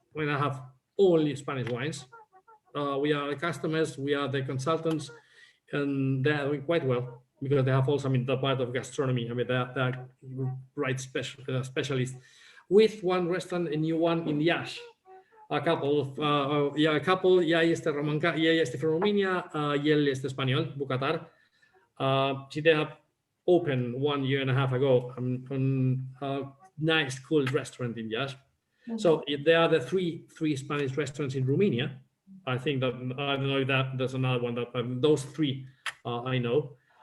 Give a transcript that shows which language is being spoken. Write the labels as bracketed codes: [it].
[en] We now have only Spanish wines. We are the customers, we are the consultants, and they're doing quite well because they have also, I mean, the part of gastronomy. I mean, they're right specialists. With one restaurant, a new one in Iași. A couple, [ro] ea este românca, ea este [en] from Romania, [ro] el este spaniol, bucătar. [en] They have opened 1.5 years ago a nice, cool restaurant in Iași. So there are the three Spanish restaurants in Romania. I think that, I don't know if there's another one, that those three I know.